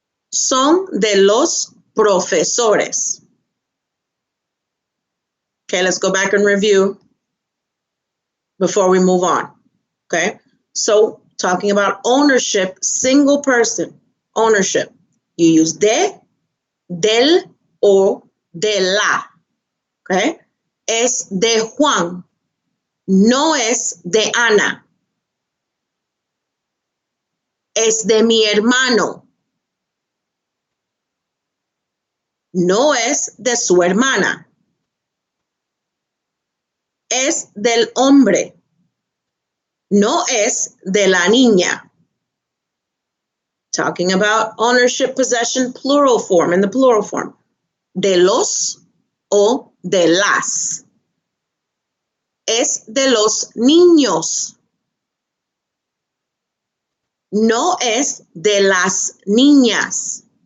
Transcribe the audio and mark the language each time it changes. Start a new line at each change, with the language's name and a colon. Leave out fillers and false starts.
Spanish: Son de los profesores.
English: Okay, let's go back and review before we move on. Okay, so talking about ownership, single person ownership. You use de, del, o de la.
Spanish: Okay, es de Juan, no es de Ana. Es de mi hermano, no es de su hermana. Es del hombre, no es de la niña.
English: Talking about ownership, possession, plural form, in the plural form.
Spanish: De los o de las. Es de los niños. No es de las niñas.